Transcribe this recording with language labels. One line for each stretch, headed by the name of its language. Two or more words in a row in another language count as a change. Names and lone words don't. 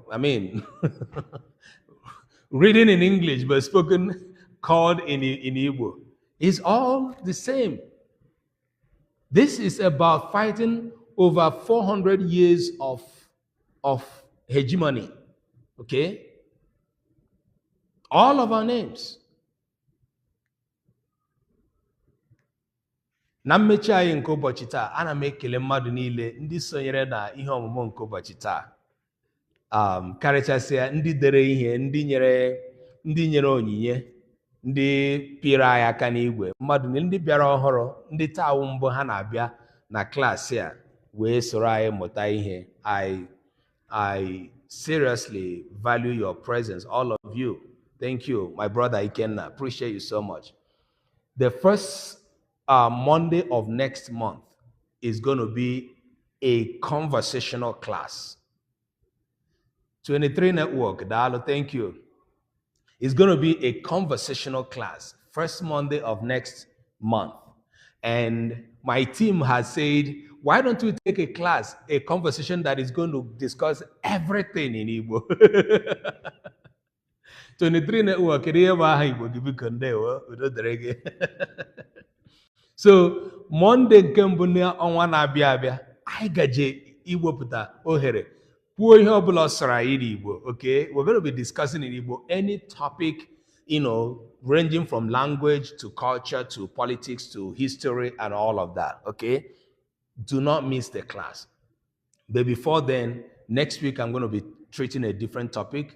English: I mean, reading in English but spoken, called in Igbo, is all the same. This is about fighting over 400 years of hegemony. Okay? All of our names.
Igbo: Na mmechi anyị nke ụbọchị taa, ana m ekele mmadụ niile ndị sonyere na ihe ọmụmụ nke ụbọchị taa. Karịchasịa ndị dere ihe, ndị nyere onyinye, ndị pịrị anyị aka n'igwe, mmadụ ndị bịara ọhụrụ, ndị taa wụ mbụ ha na-abịa na klaasị a wee soro anyị mụta ihe.
English: I seriously value your presence, all of you. Thank you, my brother Ikenna. Appreciate you so much. The first Monday of next month is going to be a conversational class. 23 Network, Dalo, thank you. It's going to be a conversational class, first Monday of next month. And my team has said, why don't we take a conversation that is going to discuss everything in Igbo?
Igbo: 23 Network, so Monday nke mbụ n'ọnwa na-abịa abịa, anyị gaje iwepụta ohere kwuo ihe ọbụla ọsara anyị n'Igbo.
English: Okay, we're going to be discussing in Igbo any topic, ranging from language to culture to politics to history and all of that. Okay, do not miss the class. But before then, next week I'm going to be treating a different topic.